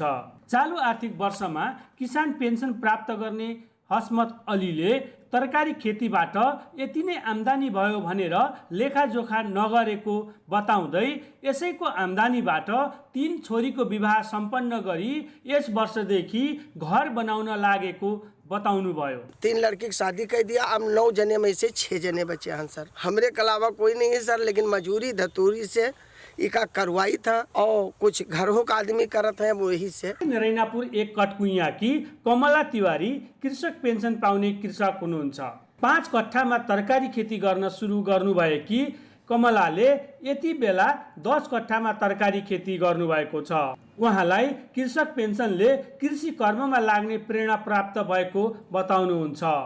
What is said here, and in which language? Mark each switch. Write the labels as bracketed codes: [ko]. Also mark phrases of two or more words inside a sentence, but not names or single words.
[ne] चालु आर्थिक वर्षमा किसान पेन्सन प्राप्त गर्ने हस्मत अलीले तरकारी खेतीबाट यति नै आम्दानी भयो भनेर लेखाजोखा नगरेको बताउँदै यसैको आम्दानीबाट 3 छोरीको विवाह सम्पन्न गरी यस वर्षदेखि घर बनाउन लागेको बताउनु भयो। [hi] 3 लड़की की शादी कर दिया। अब 9 जने में से 6 जने बचे हैं सर। हमरे के अलावा कोई नहीं है सर, लेकिन मजूरी धतूरी से इका करवाई था और कुछ घरों का आदमी करत है वही से। [ne] नरैनापुर 1 कटकुइया की कमला तिवारी कृषक पेन्सन पाउने कृषक हुनुहुन्छ। 5 कट्ठामा तरकारी खेती गर्न सुरु गर्नुभए कि कमलाले यति बेला 10 कट्ठामा तरकारी खेती गर्नुभएको छ। उहाँलाई कृषक पेन्सनले कृषि कर्ममा लाग्ने प्रेरणा प्राप्त भएको बताउनुहुन्छ।